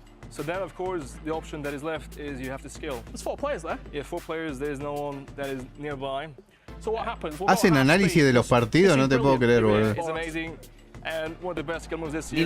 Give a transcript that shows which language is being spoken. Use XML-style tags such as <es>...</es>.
<en>So then, of course, the option that is left is you have to skill. There's 4 players there. Yeah, 4 players. There's no one that is nearby. So what happens?</en> <es>Hacen análisis de los partidos, no te puedo creer, boludo.</es> <en>It's amazing, and one of the best skill moves this year.</en>